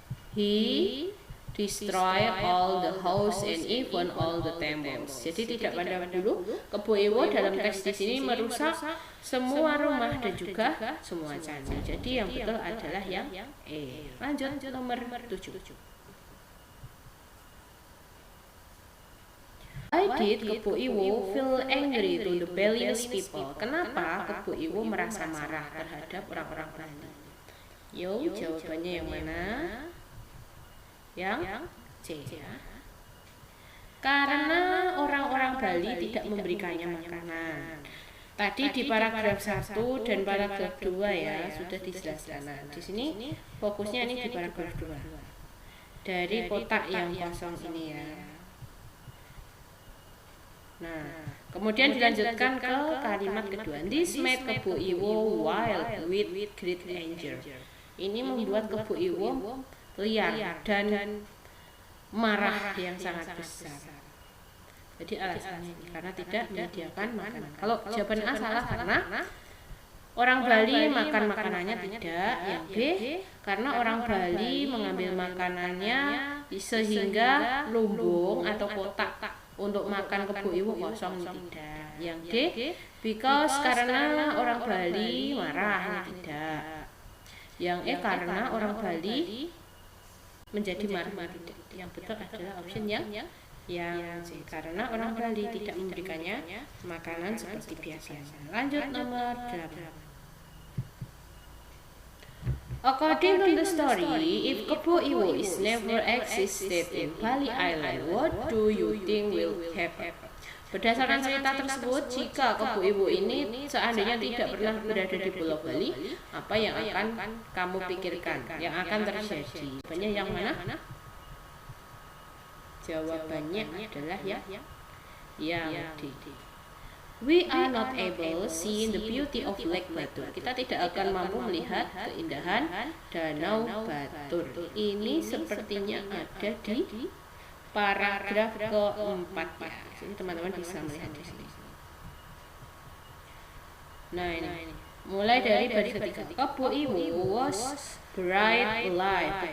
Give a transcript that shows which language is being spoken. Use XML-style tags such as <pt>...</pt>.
<en>He destroy all the house and even all the temples.</en> <id>Jadi tidak pada dulu Kebo Iwo dalam teks di sini merusak semua rumah dan juga semua candi. Jadi yang betul adalah yang E. Lanjut nomor 7.</id> <en>Why did Kebo Iwo feel angry to the Balinese people?</en> <id>Kenapa Kebo Iwo merasa marah terhadap orang-orang Bali? Yo, jawabannya yang mana? Yang C ya. karena orang-orang Bali tidak memberikannya makanan. Tadi di paragraf 1 dan paragraf 2 ya sudah dijelaskan. Nah, di sini fokusnya ini di paragraf 2. Dari kotak yang kosong ini ya. Nah, kemudian dilanjutkan ke kalimat kedua.</id> <en>This made Kebo Iwo wild with great anger.</en> <id>Ini membuat Kebo Iwo liar dan marah yang sangat besar. Jadi alasannya karena tidak menyediakan makanan. Kalau jawaban A salah karena orang Bali makan makanannya tidak. Yang B karena orang Bali mengambil makanannya sehingga lumbung atau kotak untuk makan Kebo Iwo kosong tidak. Yang D</id> <en>because</en> <id>karena orang Bali marah tidak. Yang E karena orang Bali menjadi marah tidak. Yang betul adalah option yang C, karena orang Bali tidak memberikannya makanan seperti biasanya. Lanjut nomor 8.</id> <en>According to the story, if Kebo Iwo is never existed in Bali Island, what do you think will happen?</en> <id>Berdasarkan cerita tersebut, jika Kebo Iwo ini seandainya tidak pernah berada di Pulau Bali, apa yang akan kamu pikirkan? Yang akan terjadi? Jawabannya yang mana? Jawabannya adalah yang D.</id> <en>We are not able see the beauty of Lake Batur.</en> <id>Kita tidak akan mampu melihat keindahan Danau Batur. Ini sepertinya ada di paragraf keempat ya. Sini teman-teman bisa melihat di sini. Nah ini mulai dari baris ketiga.</id> <en>Kebo Iwo was buried alive.</en>